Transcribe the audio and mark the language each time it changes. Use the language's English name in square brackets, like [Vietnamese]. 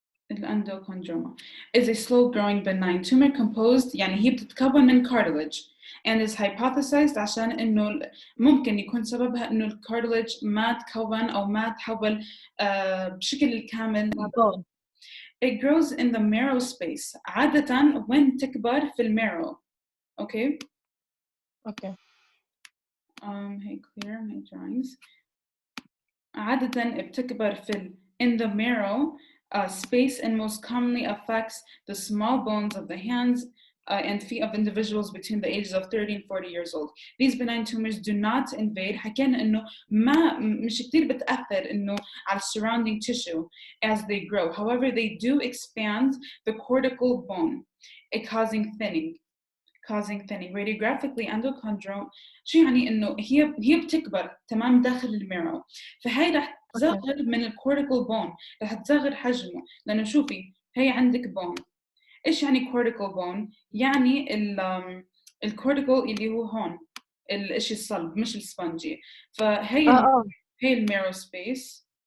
[Arabic] الأندوكوندروما [English] is a slow-growing benign tumor composed [Arabic] يعني هي بتتكون من [English] cartilage and is hypothesized [Arabic] عشان إنه ممكن يكون سببها إنه الكارتلج ما تكون أو ما تحول بشكل الكامل. [English] It grows in the marrow space [Arabic] عادة وين تكبر في المارو. [English] Okay. هي clear my drawings. [Arabic] عادة بتكبر في [English] in the marrow space and most commonly affects the small bones of the hands and feet of individuals between the ages of 30 and 40 years old. These benign tumors do not invade. [Arabic] حكينا إنه مش كتير بتأثر إنه على [English] surrounding tissue as they grow. However, they do expand the cortical bone, causing thinning. Radiographically endochondroma [Arabic] شو يعني إنه هي بتكبر تمام داخل الميرو فهي رح تصغر من الكورتيكال بون رح تصغر حجمه لأنه شوفي هي عندك بون. إيش يعني cortical bone؟ يعني الكورتيكال اللي هو هون الإشي الصلب مش السبنجي فهي هي الميرو سبيس.